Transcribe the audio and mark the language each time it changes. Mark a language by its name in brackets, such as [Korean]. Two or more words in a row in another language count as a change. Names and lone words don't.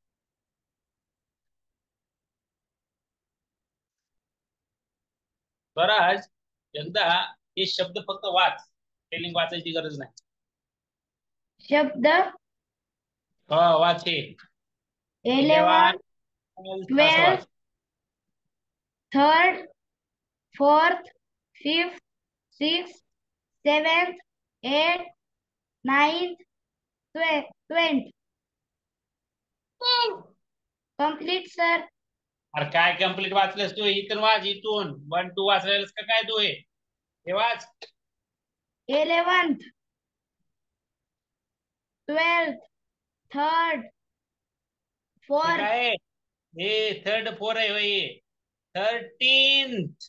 [Marathi] बरं आज एकदा हे शब्द फक्त वाच. स्पेलिंग वाचायची गरज नाही. शब्द हो वाच हे [English] 11 12 3rd 4th 5th 6th 7th 8th 9th 20th. Complete sir. [Marathi] अरे काय कम्प्लीट वाचलंस तू? इथून वाच इथून 1 2 वाचलेस का काय तू? हे वाच [English] 11th 12th 3rd [Marathi] हे [English] 4th [Marathi] काय हे 3rd 4 आहे होय. 13th